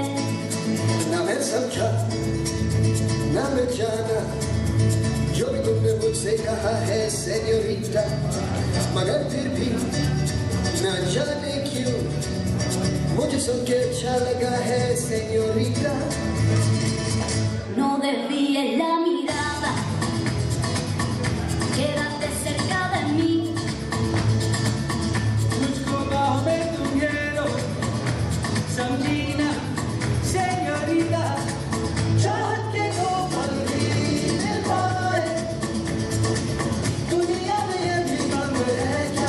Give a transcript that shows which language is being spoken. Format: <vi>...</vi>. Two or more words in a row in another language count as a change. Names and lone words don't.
<hi>Na मैं समझा ना मैं जाना जो भी तुमने मुझसे कहा है सेन्योरिटा, मगर फिर भी ना जाने क्यों मुझे सुन के अच्छा लगा है सेन्योरिटा.</hi> <es>No desvíes la mirada, quédate cerca de mí.</es> <hi>मुझको बाहों में तुम ये लो, समझीना सेन्योरिटा. चाहत के दो पल भी मिल पाए, दुनिया में ये भी कम है क्या?</hi>